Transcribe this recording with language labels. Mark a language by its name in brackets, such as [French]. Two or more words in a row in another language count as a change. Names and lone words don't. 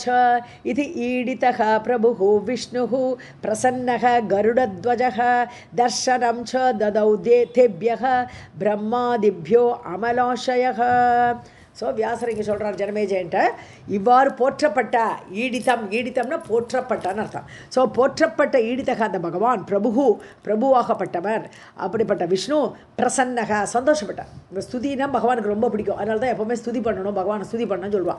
[Sanskrit] इति ईडितः प्रभुः विष्णुः प्रसन्नः गरुडध्वजः दर्शनं च ददौ तेभ्यः ब्रह्मादिभ्यो अमलाशयः. [Tamil] ஸோ வியாசர் இங்கே சொல்கிறார் ஜனமேஜயன்ட்ட, இவ்வாறு போற்றப்பட்ட ஈடித்தம்னா போற்றப்பட்டான்னு அர்த்தம். ஸோ போற்றப்பட்ட ஈடித்தக அந்த பகவான் பிரபுவாகப்பட்டவர் அப்படிப்பட்ட விஷ்ணு பிரசன்னக சந்தோஷப்பட்டார். இந்த ஸ்துதினா பகவானுக்கு ரொம்ப பிடிக்கும். அதனால தான் எப்போவுமே ஸ்துதி பண்ணணும், பகவானை ஸ்துதி பண்ணணும்னு சொல்லுவாள்.